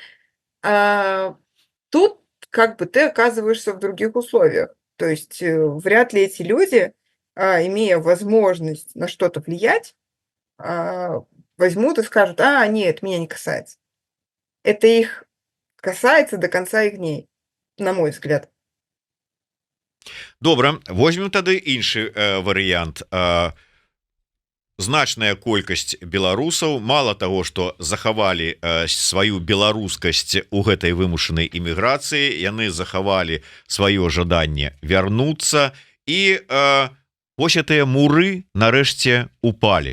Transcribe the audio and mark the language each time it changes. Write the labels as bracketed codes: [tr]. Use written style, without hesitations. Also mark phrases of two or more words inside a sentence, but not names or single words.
[ru] Тут как бы ты оказываешься в других условиях. То есть вряд ли эти люди, имея возможность на что-то влиять, возьмут и скажут, нет, меня не касается. Это их касается до конца их дней, на мой взгляд. [be] Добра, возьмем тады іншы варыянт. Значная колькасць беларусаў, мала таго, што захавалі сваю беларускасць у гэтай вымушанай іміграцыі, яны захавалі сваё жаданне вярнуцца, і вось гэтыя муры нарэшце упалі.